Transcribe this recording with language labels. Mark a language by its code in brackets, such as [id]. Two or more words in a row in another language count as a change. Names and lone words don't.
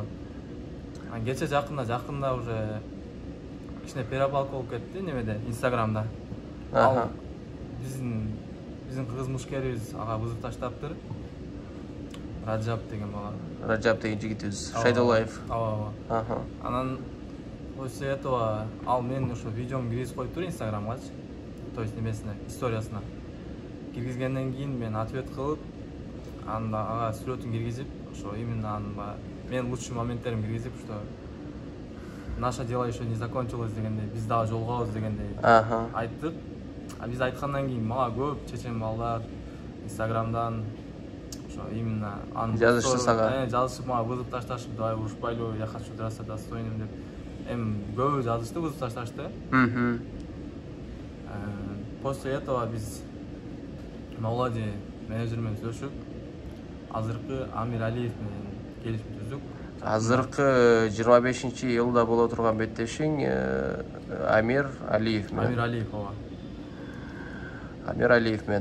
[ky] Кече жакында уже кичине перепалка болуп кетти немеде, Инстаграмда. Ал биздин кыргыз мушкерибиз ага вызов таштаптыр. Раджаб деген бала. Раджаб деген жигитибиз, Шайдуллаев. Ооба. Анан [ru] после этого [ky] ал мен ошо видеомду киргизип коюптур Инстаграмгачы. [ru] То есть [ky] немесине, историясына. Киргизгенден кийин мен ответ кылып, анда ага сүрөтүн киргизип, ошо именно анын мен лучший моменттерин киргизип, [ru] что наше дело еще не закончилось [ky] дегендей, биз дагы жолгобуз дегендей айттык. Биз айткандан кийин мага көп чечен балдар Инстаграмдан ошо именно анын жазышты сага. Жазышып мага вызов ташташып, давай урушпайлы, [ru] я хочу драться достойным [ky] деп. Эми көбү жазышты, вызов ташташты. [ru] После этого [ky] биз Маулади менеджер менен сүйлөшүп, азыркы Амир Алиев менен келишим түздүк. Азыркы 25-июлда боло турган беттешиң Амир Алиев менен. Амир Алиев, ооба. Амир Алиев менен.